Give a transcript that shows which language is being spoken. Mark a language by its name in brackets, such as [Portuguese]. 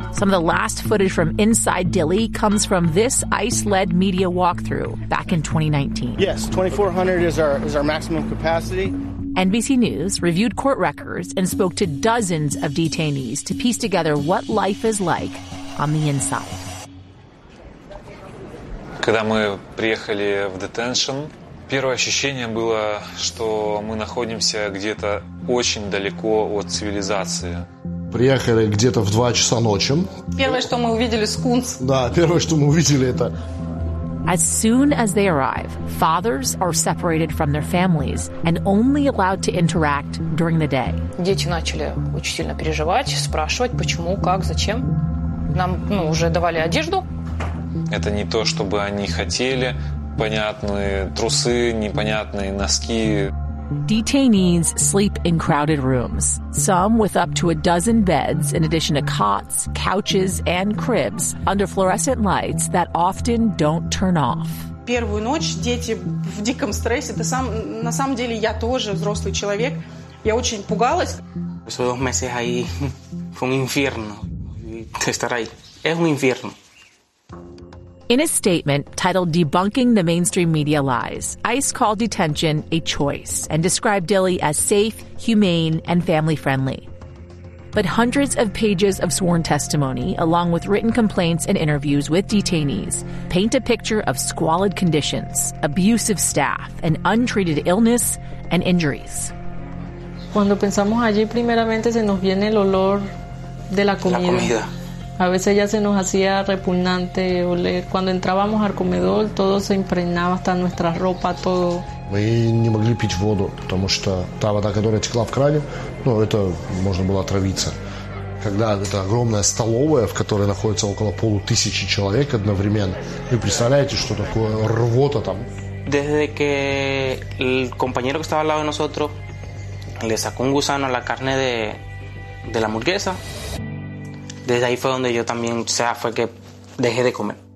[English] Some of the last footage from inside Dilley comes from this ICE-led media walkthrough back in 2019. Yes, 2,400 is our maximum capacity. NBC News reviewed court records and spoke to dozens of detainees to piece together what life is like on the inside. [Russian] Когда мы приехали в детеншн, первое ощущение было, что мы находимся где-то очень далеко от цивилизации. Приехали где-то в 2 часа ночи. Первое, что мы увидели, скунс. Да, первое, что мы увидели, это... [English] As soon as they arrive, fathers are separated from their families and only allowed to interact during the day. [Russian] Дети начали очень сильно переживать, спрашивать, почему, как, зачем. Нам, ну, уже давали одежду. Это не то, чтобы они хотели. Понятные трусы, непонятные носки. [English] Detainees sleep in crowded rooms, some with up to a dozen beds in addition to cots, couches, and cribs under fluorescent lights that often don't turn off. [Russian] Первую ночь дети в диком стрессе. Это сам, на самом деле я тоже взрослый человек. Я очень пугалась. [Spanish] Esos dos meses ahí fue un infierno. [English] In a statement titled Debunking the Mainstream Media Lies, ICE called detention a choice and described Dilley as safe, humane, and family-friendly. But hundreds of pages of sworn testimony, along with written complaints and interviews with detainees, paint a picture of squalid conditions, abusive staff, and untreated illness and injuries. [Spanish] Cuando pensamos allí, primeramente se nos viene el olor de la comida. La comida. A veces ya se nos hacía repugnante oler. Cuando entrábamos al comedor, todo se impregnaba, hasta nuestra ropa, todo. [Russian] Мы не могли пить воду, потому что та вода, которая текла в кране, ну, это можно было отравиться. Когда это огромная столовая, в которой находится около полутысячи человек одновременно, вы представляете, что такое рвота там? [Spanish] Desde que el compañero que estaba al lado de nosotros le sacó un gusano a la carne de la hamburguesa. Desde ahí fue donde yo también, o sea, fue que dejé de comer.